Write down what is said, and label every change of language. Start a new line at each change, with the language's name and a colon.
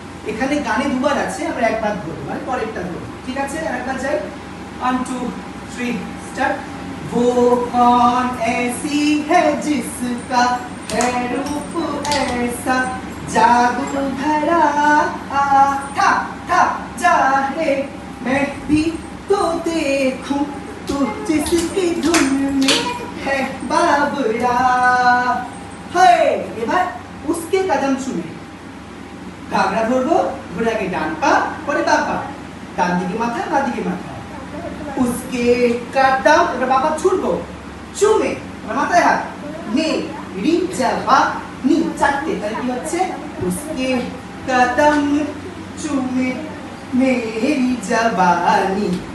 Bangla: এখানে গানে দুবার আছে, আমরা একবার ধরব মানে পরেরটা ধরব, ঠিক আছে? আরেকবার যাই 1 2 3 স্টার্ট।
Hindi: वो कौन ऐसी है जिसका है रूप ऐसा जादू भरा था था जा रे मैं भी तो देखूं तू जिसकी धुन में है बाबरा हाय।
Bangla: এবার
Hindi: उसके कदम सुने,
Bangla: ঘাগড়া ধরবো, ধরে আগে ডান পা পরে বাঁ পা, ডান দিকে মাথা বাঁ দিকে মাথা
Hindi: उसके कदम,
Bangla: এবার বাবা ছুটবো চুমে, এবার মাথায় হাত
Hindi: মেরি জবানি
Bangla: চারটে, তাহলে কি হচ্ছে उसके कदम চুমে মেরি জবানি।